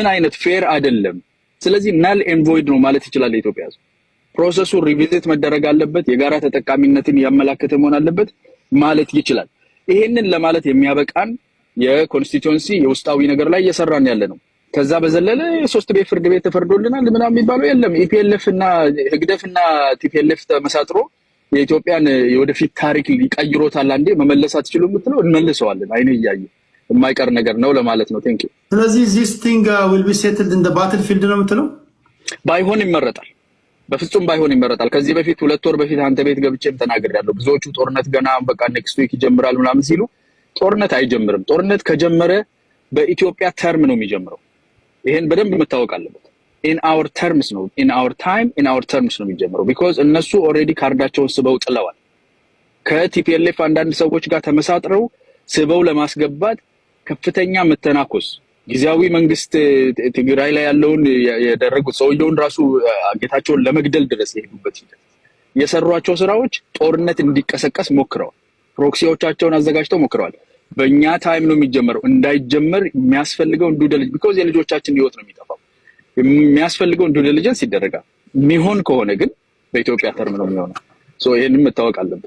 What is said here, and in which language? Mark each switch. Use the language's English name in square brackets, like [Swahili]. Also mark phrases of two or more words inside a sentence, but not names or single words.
[Amharic] አይነት ፌር አይደለም። ስለዚህ [English] null and void [Amharic] ነው ማለት ይችላል የኢትዮጵያ ህዝብ። ፕሮሰሱ ሪቪዚት መደረግ አለበት፣ የጋራ ተጠቃሚነትን ያመላከተ መሆን አለበት ማለት ይችላል። ይሄንን ለማለት የሚያበቃን የኮንስቲቱዌንሲ የውስጣዊ ነገር ላይ እየሰራን ያለ ነው። ከዛ በዘለለ ሶስት ቤት ፍርድ ቤት ተፈርዶልናል ምናምን የሚባለው የለም። ኢፒኤልኤፍ እና ህግደፍና ቲፒኤልኤፍ ተመሳጥሮ የኢትዮጵያን የወደፊት ታሪክ ሊቀይሮታል አንዴ መመለስ አትችሉም የምትለው እንመልሰዋለን። አይኔ እያየ የማይቀር ነገር ነው ለማለት ነው። [English] thank you። ስለዚህ this thing will be settled in the battlefield [Amharic] ነው የምትለው? ባይሆን ይመረጣል፣ በፍጹም ባይሆን ይመረጣል። ከዚህ በፊት 2 ወር በፊት አንተ ቤት ገብቼም ተናግሬያለሁ። ብዙዎቹ ጦርነት ገና በቃ [English] next week [Amharic] ይጀምራል ምናምን ሲሉ ጦርነት አይጀምርም። ጦርነት ከጀመረ በኢትዮጵያ ተርም ነው የሚጀምረው። ይሄን በደንብ መታወቅ አለበት። [English] in our terms ነው in our time in our terms [Amharic] ነው የሚጀምረው because እነሱ ኦሬዲ ካርዳቸውን ስበው ጥለዋል። ከቲፒኤልኤፍ አንዳንድ ሰዎች ጋር ተመሳጥረው ስበው ለማስገባት ከፍተኛ መተናኮስ ጊዜያዊ መንግስት ትግራይ ላይ ያለውን ያደረጉት ሰውየውን ራሱ ጌታቸውን ለመግደል ድረስ የሄዱበት ሂደት የሰሯቸው ስራዎች ጦርነት እንዲቀሰቀስ ሞክረዋል። ፕሮክሲዎቻቸውን አዘጋጅተው ሞክረዋል። በእኛ ታይም ነው የሚጀምረው። እንዳይጀመር የሚያስፈልገው ዱደልጅ because የልጆቻችን ህይወት ነው የሚጠፋው። የሚያስፈልገው ዱደልጅንስ ይደረጋል። የሚሆን ከሆነ ግን በኢትዮጵያ ተርም ነው የሚሆነው። ይሄንን መታወቅ አለበት።